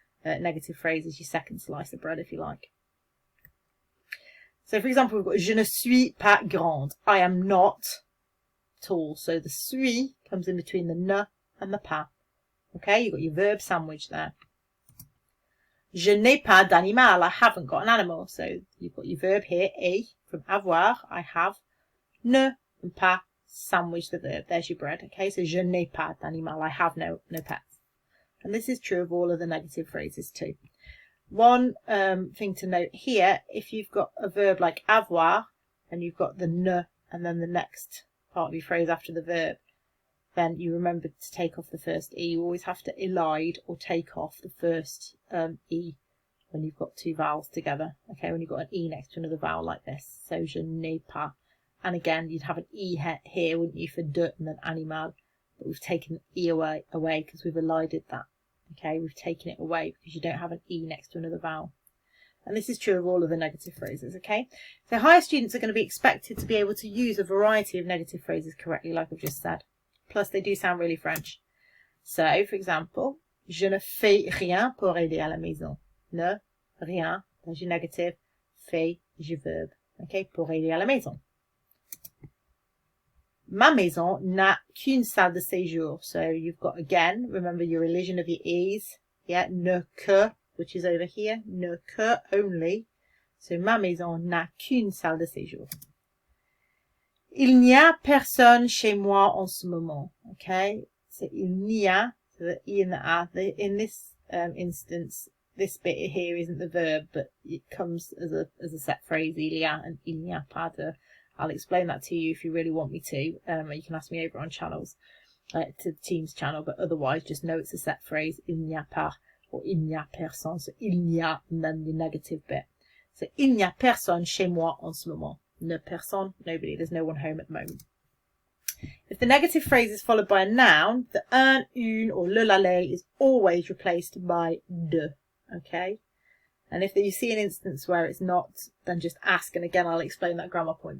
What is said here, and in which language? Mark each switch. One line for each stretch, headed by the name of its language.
English: negative phrase as your second slice of bread, if you like. So, for example, we've got
French: je ne suis pas grande.
English: I am not tall. So the suis comes in between the ne and the pas. Okay, you've got your verb sandwich there.
French: Je n'ai pas d'animal.
English: I haven't got an animal. So you've got your verb here, ai, from avoir, I have. Ne and pas, sandwich the verb. There's your bread. Okay, so
French: je n'ai pas d'animal.
English: I have no pets. And this is true of all of the negative phrases too. One thing to note here, if you've got a verb like avoir, and you've got the ne, and then the next part of your phrase after the verb, then you remember to take off the first e. You always have to elide or take off the first e when you've got two vowels together. Okay, when you've got an e next to another vowel like this. So
French: je n'ai pas.
English: And again, you'd have an e here, wouldn't you, for de and then animal. But we've taken the e away because we've elided that. Okay, we've taken it away because you don't have an e next to another vowel. And this is true of all of the negative phrases, okay? So higher students are going to be expected to be able to use a variety of negative phrases correctly, like I've just said. Plus, they do sound really French. So, for example,
French: je ne fais rien pour aider à la maison.
English: Ne, rien, that's your negative. Fais, is your verb.
French: Okay, pour aider à la maison. Ma maison n'a qu'une salle de séjour.
English: So you've got, again, remember your elision of your e's. Yeah, ne que, which is over here. Ne que, only.
French: So ma maison n'a qu'une salle de séjour. Il n'y a personne chez moi en ce moment.
English: Okay, so
French: il n'y a,
English: so the e and the a. In this instance, this bit here isn't the verb, but it comes as a set phrase.
French: Il y a
English: and
French: il n'y a pas de.
English: I'll explain that to you if you really want me to. You can ask me over on channels, to the Teams channel, but otherwise just know it's a set phrase,
French: il n'y a pas,
English: or
French: il n'y a personne.
English: So
French: il n'y a,
English: and then the negative bit.
French: So il n'y a personne chez moi en ce moment. Ne personne,
English: nobody, there's no one home at the moment. If the negative phrase is followed by a noun, the un, une, or le, l'aller is always replaced by de. Okay? And if you see an instance where it's not, then just ask. And again, I'll explain that grammar point.